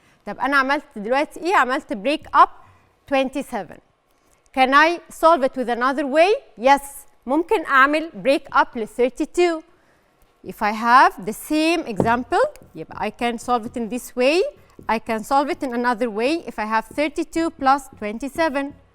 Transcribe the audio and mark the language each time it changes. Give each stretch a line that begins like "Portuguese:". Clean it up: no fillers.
Arabic: طب أنا عملت دلوقتي إيه؟ عملت break up 27.
English: Can I solve it with another way? Yes.
Arabic: ممكن أعمل break up ل 32.
English: If I have the same example,
Arabic: يبقى
English: I can solve it in this way. I can solve it in another way if I have 32 plus 27.